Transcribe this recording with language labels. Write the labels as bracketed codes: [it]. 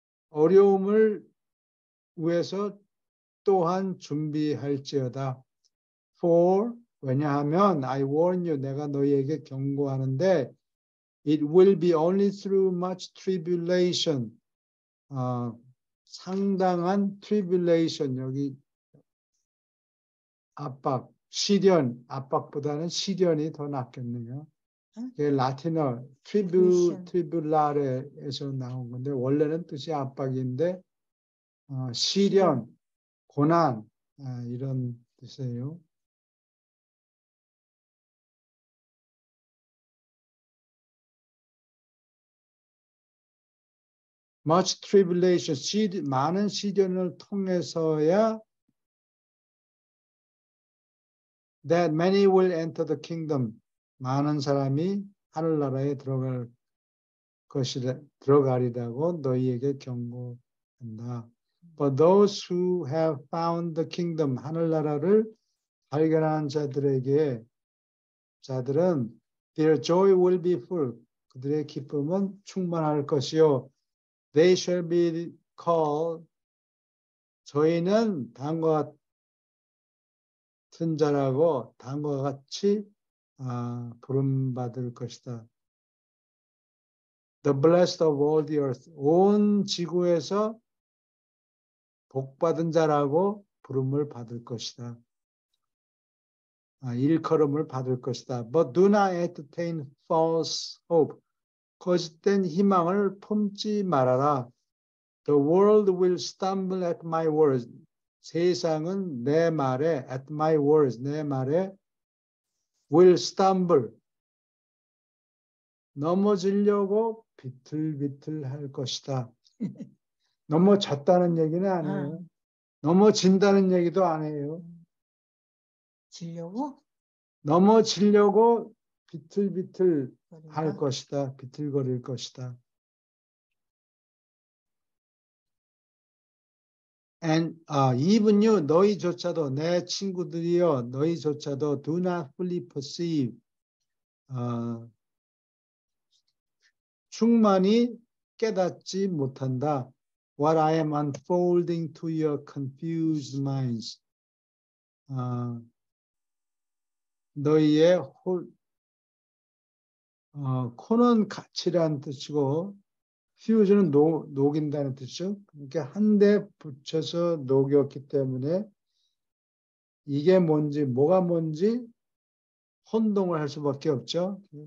[ko] 어려움을 위해서 또한 준비할지어다. [en] For [ko] 왜냐하면 [en] I warn you [ko] 내가 너희에게 경고하는데 [en] it will be only through much tribulation. [ko] 상당한 tribulation 여기 압박, 시련, 압박보다는 시련이 더 낫겠네요. 라틴어 트리뷸라레에서 나온 건데 원래는 뜻이 압박인데 시련, 고난 이런 뜻이에요. [en] Much tribulation, [ko] 많은 시련을 통해서야 [en] that many will enter the kingdom. [ko] 많은 사람이 하늘나라에 들어가리라고 너희에게 경고한다. [en] But those who have found the kingdom, [ko] 하늘나라를 발견한 자들은 [en] their joy will be full. [ko] 그들의 기쁨은 충만할 것이요. [en] They shall be called. [ko] 저희는 다음과 같은 자라고 다음과 같이 부름받을 것이다. [en] The blessed of all the earth. [ko] 온 지구에서 복받은 자라고 부름을 받을 것이다. 일컬음을 받을 것이다. [en] But do not entertain false hope. [ko] 거짓된 희망을 품지 말아라. [en] The world will stumble at my words. [ko] 세상은 내 말에 [en] at my words. [ko] 내 말에 [en] will stumble. [ko] 넘어지려고 비틀비틀 할 것이다. 넘어졌다는 얘기는 아니에요. 넘어진다는 얘기도 아니에요. 넘어지려고 비틀비틀 할 것이다. 비틀거릴 것이다. [en] And even you, [ko] 너희조차도 내 친구들이여 너희조차도 [en] do not fully perceive [ko] 충만히 깨닫지 못한다. [en] What I am unfolding to your confused minds. [ko] 너희의 코는 같이라는 뜻이고 fuse는 녹인다는 뜻이죠. 그러니까 한 대 붙여서 녹였기 때문에 이게 뭔지 뭐가 뭔지 혼동을 할 수밖에 없죠.